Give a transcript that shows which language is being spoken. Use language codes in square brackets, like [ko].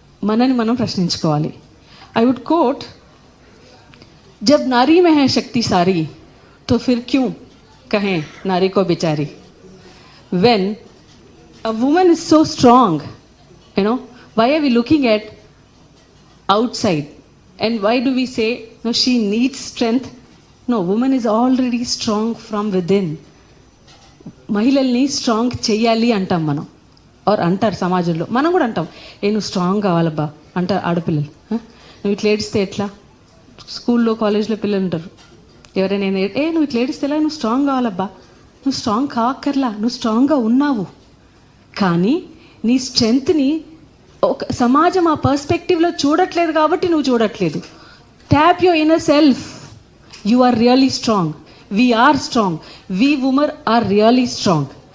[te] మనని మనం ప్రశ్నించుకోవాలి. [en] I would quote, [hi] jab Nari May high Shakti sorry తో Phir queue కహే Nari co బిచారీ. [en] When a woman is so strong, you know, why are we looking at outside and why do we say no, she needs strength? No, woman is already strong from within. [te] మహిళల్ని strong చెయ్యాలి అంటాం మనం, are అంటారు సమాజంలో. మనం కూడా అంటాం, నువ్వు స్ట్రాంగ్ కావాలబ్బా అంటారు ఆడపిల్లలు. నువ్వు ఇట్లా ఏడిస్తే ఎట్లా? స్కూల్లో కాలేజ్లో పిల్లలు ఉంటారు, ఎవరైనా నువ్వు ఇట్లా ఏడిస్తే ఎలా? నువ్వు స్ట్రాంగ్ కావాలబ్బా. నువ్వు స్ట్రాంగ్ కావక్కర్లా, నువ్వు స్ట్రాంగ్గా ఉన్నావు. కానీ నీ స్ట్రెంగ్త్ని ఒక సమాజం ఆ పర్స్పెక్టివ్లో చూడట్లేదు కాబట్టి నువ్వు చూడట్లేదు. [en] Tap your inner self, you are really strong. We are strong. We women are really strong.